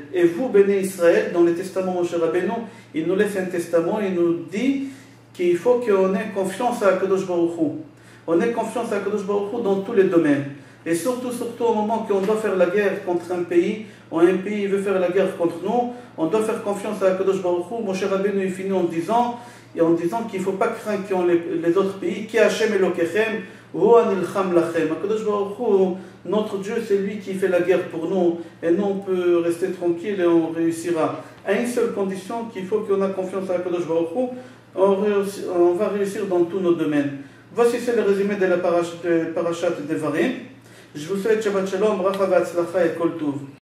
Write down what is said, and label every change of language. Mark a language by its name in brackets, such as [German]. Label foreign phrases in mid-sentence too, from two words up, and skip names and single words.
[French] Et vous, [Hebrew] בני ישראל, [French] dans le testament Moshe Rabbeinu, il nous laisse un testament, il nous dit qu'il faut qu'on ait confiance à [Hebrew] הקדוש ברוך הוא. [French] On ait confiance à [Hebrew] הקדוש ברוך הוא [French] dans tous les domaines. Et surtout au moment qu'on doit faire la guerre contre un pays, ou un pays veut faire la guerre contre nous, on doit faire confiance à [Hebrew] הקדוש ברוך הוא. [French] Moshe Rabbeinu il finit en disant qu'il ne faut pas craindre les autres pays, [Hebrew] כי השם אלקיכם, הוא הנלחם לכם. הקדוש ברוך הוא, [French] notre Dieu, c'est lui qui fait la guerre pour nous, et nous on peut rester tranquille et on réussira. À une seule condition, qu'il faut qu'on ait confiance à [Hebrew] הקדוש ברוך הוא, [French] on va réussir dans tous nos domaines. Voici c'est le résumé de la parashat Devarim. Je vous souhaite [Hebrew] שבת שלום, ברכה והצלחה [French] et [Hebrew] כל טוב.